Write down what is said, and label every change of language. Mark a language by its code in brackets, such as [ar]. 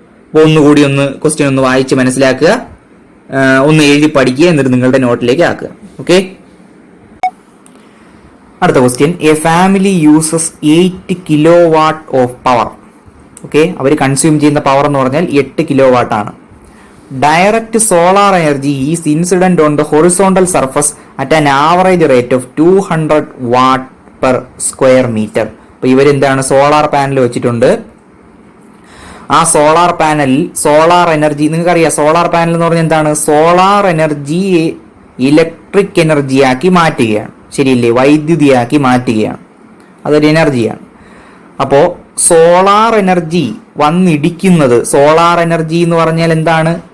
[ml] അപ്പോൾ ഒന്നുകൂടി ക്വസ്റ്റ്യൻ ഒന്ന് വായിച്ച് മനസ്സിലാക്കുക, ഒന്ന് എഴുതി പഠിക്കുക, എന്നിട്ട് നിങ്ങളുടെ നോട്ടിലേക്ക് ആക്കുക. ഓക്കെ. അടുത്ത question. [en] A family uses 8 kW of power. [ml] Okay. Our consume ചെയ്യുന്ന പവർ എന്ന് പറഞ്ഞാൽ 8 kW ആണ്. [en] Direct solar energy is incident on the horizontal surface at an average rate of 200 watt per square meter. [ml] അപ്പൊ ഇവരെന്താണ്? Solar panel വെച്ചിട്ടുണ്ട്. ആ solar പാനലിൽ solar energy, നിങ്ങൾക്കറിയാം solar panel എന്ന് പറഞ്ഞാൽ എന്താണ്? സോളാർ എനർജി ഇലക്ട്രിക് എനർജിയാക്കി മാറ്റുകയാണ്. ശരിയല്ലേ? വൈദ്യുതിയാക്കി മാറ്റുകയാണ്. അതൊരു എനർജിയാണ്. അപ്പോ സോളാർ എനർജി വന്നിടിക്കുന്നത്, സോളാർ എനർജി എന്ന് പറഞ്ഞാൽ എന്താണ്?